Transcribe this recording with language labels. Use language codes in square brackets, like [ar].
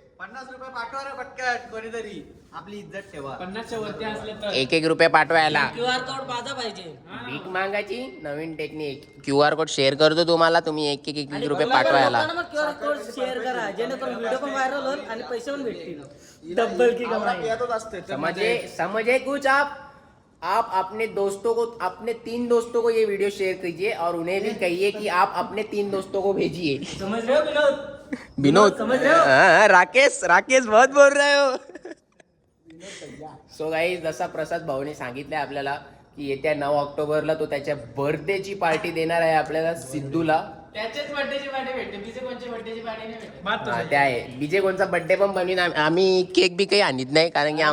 [mr] 50 रुपये पाठवा रे पटकन कोणीतरी, आपली इज्जत ठेवा. 50च्या वरती असले तर 1-1 रुपये पाठवायला. QR कोड माझा पाहिजे. भीक मागायची नवीन टेक्निक. QR कोड शेअर करतो तुम्हाला, तुम्ही 1-1 रुपये पाठवायला. QR कोड शेअर करा, जेणेकरून व्हिडिओ पण व्हायरल होईल आणि पैसे पण भेटतील. [hi] डबल की कमाई. [mr] यातच असते. [hi] समझे कुछ आप अपने दोस्तों को, अपने 3 दोस्तों को ये वीडियो शेयर कीजिए और उन्हें भी कहिए कि आप अपने 3 दोस्तों को भेजिए. समझ रहे हो विनोद? विनोद समझ रहे हो? हाँ, राकेश बहुत बोल रहे हो. [mr] सो गाईज, जसा प्रसाद भाऊने सांगितलंय आपल्याला की येत्या 9 ऑक्टोबरला तो त्याच्या बर्थडेची पार्टी देणार आहे आपल्याला सिद्धूला. त्याच्याच बर्थडेची पार्टी भेटते, बीजे कोणच्या बर्थडेची पार्टी नाही भेटत. हा, ते आहे. बीजे कोणचा बर्थडे पण बनवीन आम्ही. केक बी काही आणत नाही, कारण की